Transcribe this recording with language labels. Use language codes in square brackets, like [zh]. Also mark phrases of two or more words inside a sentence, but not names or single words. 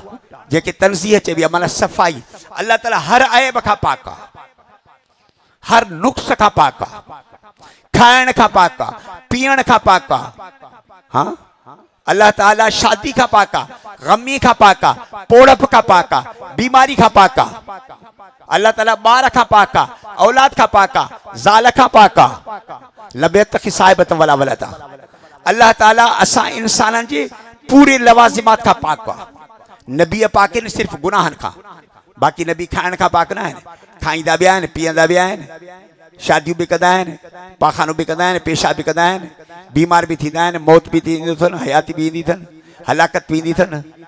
[sd] जेके तनज़ीह चइबी आहे माना सफ़ाई। अल्लाह ताला हर ऐब खां पाक आहे, हर नुक्स खां पाक आहे, खाइण खां पाक आहे, पीअण खां पाक आहे। हाँ, अल्लाह ताला शादी खां पाक आहे, गमी खां पाक आहे, पोड़प खां पाक आहे, बीमारी खां पाक आहे। अल्लाह ताला ॿार खां पाक आहे, औलाद खां पाक आहे, ज़ाल खां पाक आहे। [ar] لبيت كي صاحبة ولا ولدا. [sd] अल्लाह ताला असां इंसाननि जे पूरे लवाज़िमात खां पाक आहे। नबी पाक आहिनि सिर्फ़ गुनाहनि खां, बाक़ी नबी खाइण खां पाक न आहिनि। खाईंदा बि आहिनि, पीअंदा बि आहिनि, शादियूं बि कंदा आहिनि, पाखानो बि कंदा आहिनि, पेशाब बि कंदा आहिनि, बीमार बि थींदा आहिनि, मौत बि थींदी अथनि, हयाती बि ईंदी अथनि, हलाकत बि ईंदी अथनि।